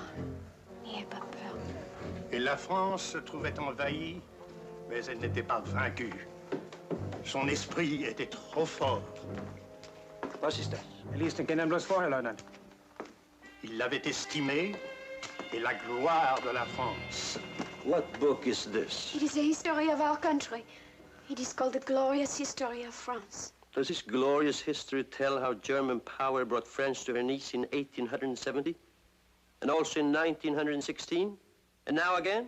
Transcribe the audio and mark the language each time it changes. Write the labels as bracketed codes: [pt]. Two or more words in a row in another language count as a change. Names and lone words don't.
[fr] N'ayez pas peur. Et la France se trouvait envahie, mais elle n'était pas vaincue. Son esprit était trop fort. [de] Was ist das? Er liest den Kindern bloß vorher, Leutnant. [fr] Il l'avait estimé et la gloire de la France. [en] What book is this? It is a history of our country. It is called the Glorious History of France. Does this glorious history tell how German power brought France to her knees in 1870? And also in 1916? And now again?